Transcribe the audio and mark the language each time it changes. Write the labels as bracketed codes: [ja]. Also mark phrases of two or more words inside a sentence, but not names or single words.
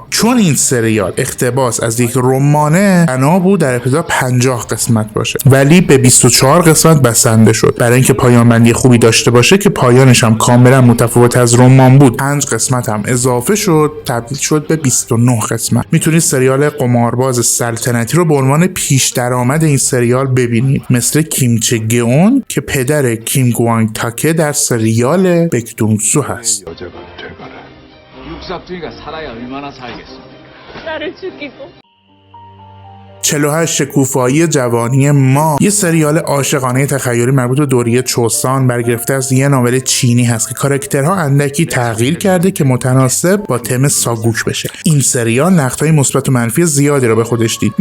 [fa] چون این سریال اقتباس از یک رمانه، بنا بود در ابتدا 50 قسمت باشه ولی به 24 قسمت بسنده شد برای اینکه پایان بندی خوبی داشته باشه که پایانش هم کاملا متفاوت از رمان بود. 5 قسمت هم اضافه شد، تبدیل شد به 29 قسمت. میتونید سریال قمارباز سلطنتی رو به عنوان پیش درآمد این سریال ببینید، مثل کیم چه گئون که پدر کیم گوانگ تاکه در سریال بکدونگسو هست. [ko] 육사투이가 살아야 얼마나 살겠습니까? 나를 죽이고 [fa] 48 شکوفایی جوانی ما، یه سریال عاشقانه تخیلی مربوط به دوره چوسان برگرفته از یه ناول چینی هست که کاراکترها اندکی تغییر کرده که متناسب با تم ساگوک بشه. این سریال نقدهای مثبت و منفی زیادی رو به خودش دید.